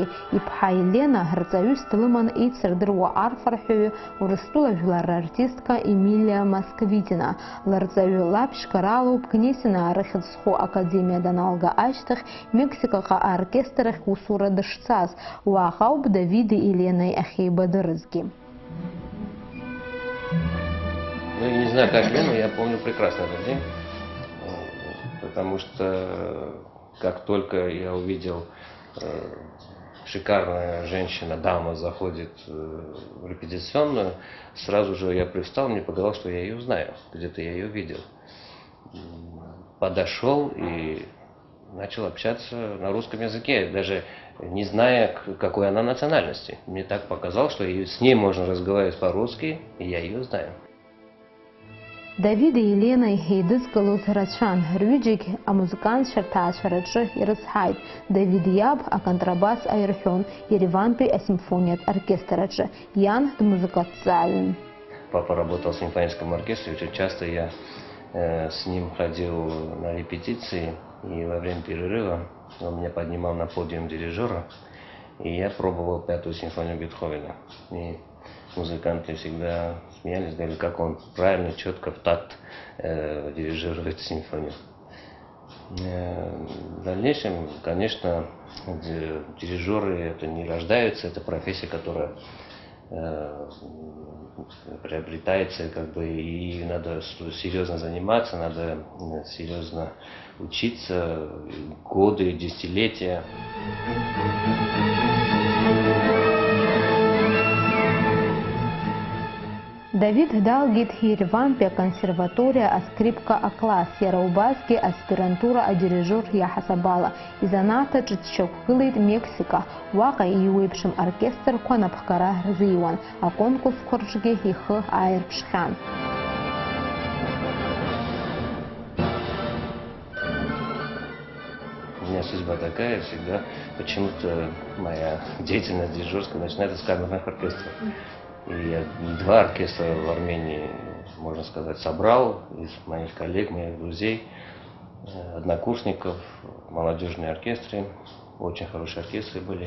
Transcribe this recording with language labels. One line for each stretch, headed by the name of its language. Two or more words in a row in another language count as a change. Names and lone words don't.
Abkhazian: Иԥҳа Елена рҵаҩыс длыман еицырдыруа арфарҳәаҩы Урыстәыла жәларра артистка Емилиа Москвитина. Лырҵаҩы лаԥшьгаралоуп Гнесинаа рыхьӡ-зху академиа даналга ашьҭахь Мексикаҟа аоркестр ахь усура дышцаз. Уаҟа ауп Давиди Еленеи ахьеибадырызгьы.
Russian: Ну, я не знаю, как вы, но я помню прекрасно этот день, потому что как только я увидел, шикарная женщина, дама заходит в репетиционную, сразу же я привстал, мне показалось, что я ее знаю, где-то я ее видел. Подошел и начал общаться на русском языке, даже не зная, какой она национальности. Мне так показалось, что с ней можно разговаривать по-русски, и я ее знаю.
Abkhazian: Давиди Еленеи еидызкылоз рацәан, рҩыџьегь амузыкантцәа рҭаацәараҿы ирыцҳаит. Давид иаб аконтрабас аирҳәон Еревантәи асимфониатә оркестр аҿы. Иан дмузыкатҵаҩын.
Russian: Папа работал в симфоническом оркестре, очень часто я с ним ходил на репетиции, и во время перерыва он меня поднимал на подиум дирижера, и я пробовал 5-ю симфонию Бетховена. И музыканты всегда смеялись, говорили, как он правильно, четко, в такт дирижирует симфонию. В дальнейшем, конечно, дирижеры это не рождаются, это профессия, которая приобретается, как бы, и надо серьезно заниматься, надо серьезно учиться, годы, десятилетия.
Abkhazian: Давид далгеит Еревантәи аконсерваториа аскрипка акласс, иара убасгьы аспирантура адирижер иаҳасабала. Изанааҭ аҿы дшьақәгылеит Мексика. Уаҟа иуеиԥшым оркестрқәа напхгара рзиуан. Аконкурсқәа рҿгьы ихы ааирԥшхьан.
Russian: У меня судьба такая, всегда почему-то моя деятельность дирижерская начинается с камерных оркестров. И я 2 оркестра в Армении, можно сказать, собрал из моих коллег, моих друзей, однокурсников, молодежные оркестры, очень хорошие оркестры были.